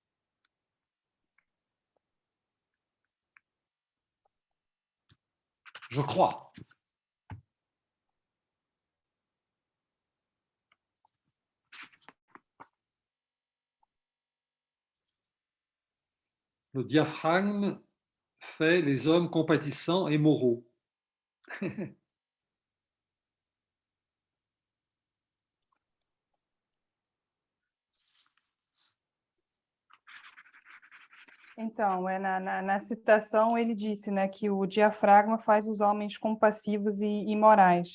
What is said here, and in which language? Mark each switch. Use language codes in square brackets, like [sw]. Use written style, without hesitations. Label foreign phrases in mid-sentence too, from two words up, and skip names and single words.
[fr] Je crois. Le diaphragme fait les hommes compatissants et moraux. [pt] Então, na citação ele disse, né, que o diafragma faz os homens compassivos e morais.